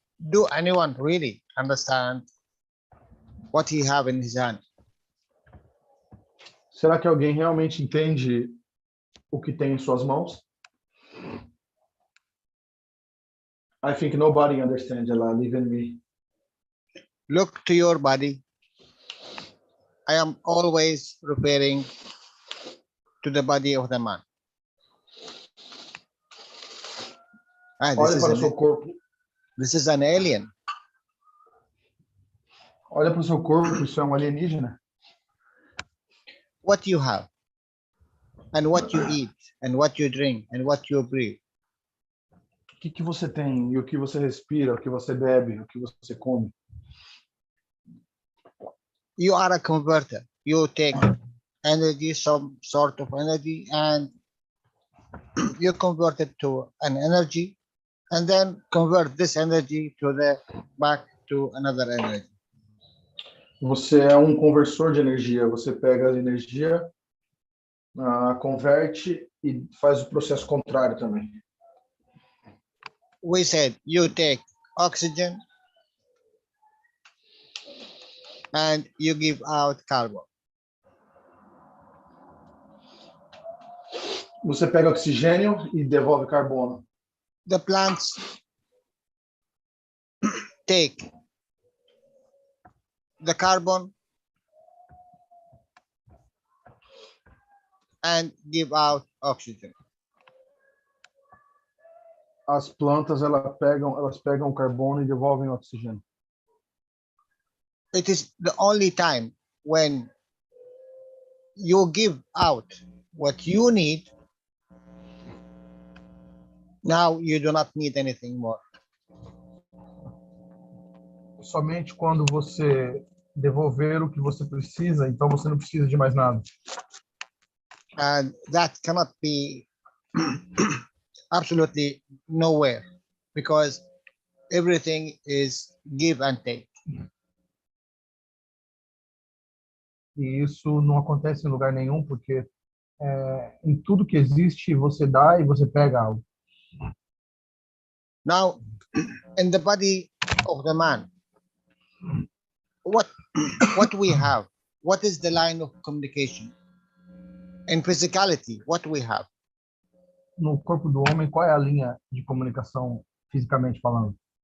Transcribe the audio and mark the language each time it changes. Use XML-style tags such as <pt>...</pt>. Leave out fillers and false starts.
<en>Do anyone really understand what he have in his hand?</en> <pt>Será que alguém realmente entende o que tem em suas mãos?</pt> <en>I think nobody understands, Jalal, even me. Look to your body. I am always referring to the body of the man.</en> <pt>Olha para o seu corpo.</pt> <en>This is an alien.</en> <pt>Olha para o seu corpo, isso é um alienígena.</pt> <en>What you have, and what you eat, and what you drink, and what you breathe.</en> <pt>O que você tem, e o que você respira, o que você bebe, o que você come.</pt> <en>You are a converter. You take energy, some sort of energy, and you convert it to an energy, and then convert this energy back to another energy.</en> <pt>Você é um conversor de energia. Você pega a energia, converte e faz o processo contrário também.</pt> <en>We said you take oxygen and you give out carbon.</en> <pt>Você pega oxigênio e devolve carbono.</pt> <en>The plants take the carbon and give out oxygen.</en> <pt>As plantas elas pegam carbono e devolvem oxigênio.</pt> <en>It is the only time when you give out what you need. Now you do not need anything more.</en> <pt>Somente quando você devolver o que você precisa, então você não precisa de mais nada.</pt> <en>And that cannot be absolutely nowhere, because everything is give and take.</en> <pt>E isso não acontece em lugar nenhum, porque em tudo que existe, você dá e você pega algo.</pt> <en>Now, in the body of the man, what we have? What is the line of communication? In physicality, what we have?</en> <pt>No corpo do homem, qual é a linha de comunicação, fisicamente falando?</pt>